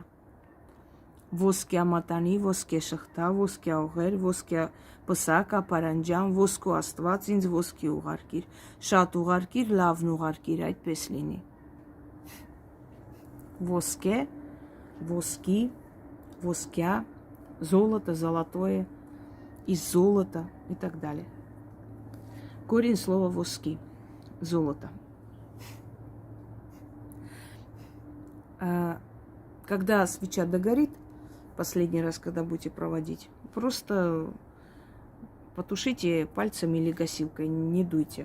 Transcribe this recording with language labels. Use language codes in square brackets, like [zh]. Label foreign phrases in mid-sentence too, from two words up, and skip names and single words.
[hy] Ոսկի ամատանի, ոսկի շղթա, ոսկի աղեր, ոսկի պսակ, ապարանջան, ոսկու աստված ինձ ոսկի ուղարկիր. Շատ ուղարկիր, լավն ուղարկիր, այդպես լինի. Ոսկե, ոսկի, ոսկя, [ru] золото, золотое, из золота и так далее. Корень слова воски. Золото. Когда свеча догорит, последний раз, когда будете проводить, просто потушите пальцами или гасилкой, не дуйте.